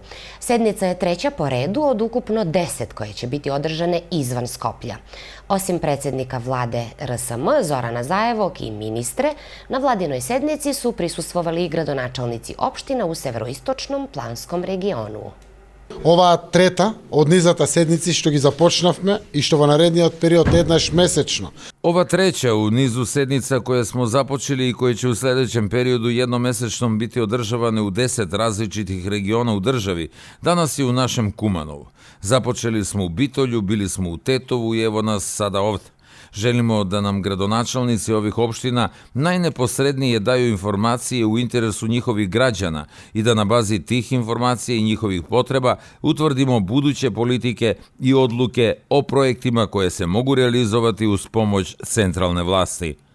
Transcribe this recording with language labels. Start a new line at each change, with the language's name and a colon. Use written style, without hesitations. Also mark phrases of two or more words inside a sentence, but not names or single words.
Serbian: Sednica je treća po redu od ukupno 10 koje će biti održane izvan Skoplja. Osim predsjednika vlade RSM Zorana Zajevog i ministre, na vladinoj sednici su prisustvovali i gradonačelnici opština u severoistočnom planskom regionu.
Macedonian: Оваа трета од низата седници што ги започнавме и што во наредниот период еднаш месечно.
Serbian: Ova treća u nizu sednica koje smo započeli i koje će u sljedećem periodu jednomesečnom biti održavane u 10 različitih regiona u državi, danas je u našem Kumanovu. Započeli smo u Bitolju, bili smo u Tetovu i evo nas sada ovde. Želimo da nam gradonačelnici ovih opština najneposrednije daju informacije u interesu njihovih građana i da na bazi tih informacija i njihovih potreba utvrdimo buduće politike i odluke o projektima koje se mogu realizovati uz pomoć centralne vlasti.